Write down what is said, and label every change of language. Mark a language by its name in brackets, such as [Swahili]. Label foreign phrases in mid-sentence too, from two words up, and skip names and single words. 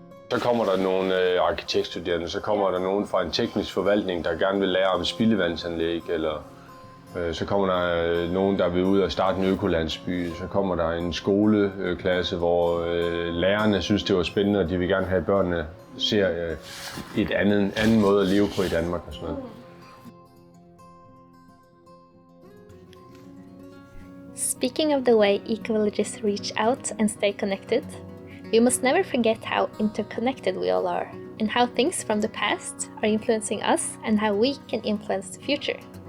[Danish] Så kommer der nogle arkitektstuderende, så kommer der nogen fra en teknisk forvaltning, der gerne vil lære om spildevandsanlæg, eller så kommer der nogen, der vil ud og starte en økolandsby. Så kommer der en skoleklasse, hvor lærerne synes, det var spændende, og de vil gerne have, at børnene ser et anden måde at leve på i Danmark og sådan noget. [English] Speaking of the way ecovillages reach out and stay connected, we must never forget how interconnected we all are, and how things from the past are influencing us and how we can influence the future.